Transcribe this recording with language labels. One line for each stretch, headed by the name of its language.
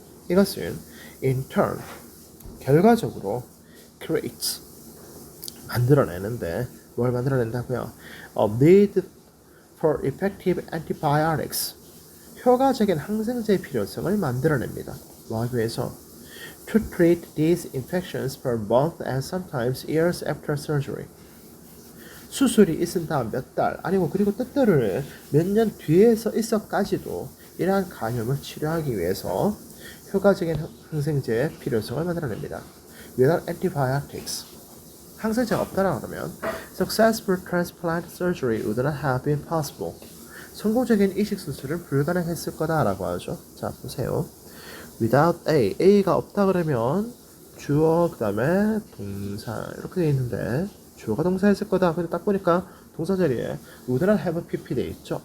Korean: 이것은
English: in turn
Korean: 결과적으로
English: creates
Korean: 만들어내는데 뭘 만들어낸다고요?
English: A need for effective antibiotics
Korean: 효과적인 항생제의 필요성을 만들어냅니다. 뭐하기 위해서?
English: To treat these infections for months and sometimes years after surgery.
Korean: 수술이 있은 다음 몇 달, 아니고 그리고 때때로는 몇 년 뒤에서 있어까지도 이러한 감염을 치료하기 위해서 효과적인 항생제의 필요성을 만들어냅니다.
English: Without antibiotics,
Korean: 항생제가 없다라 그러면
English: successful transplant surgery would not have been possible.
Korean: 성공적인 이식 수술은 불가능했을 거다라고 하죠. 자, 보세요. Without A가 없다 그러면 주어 그다음에 동사 이렇게 돼 있는데 주어가 동사였을 거다. 근데 딱 보니까 동사 자리에
English: would not have PP
Korean: 돼 있죠.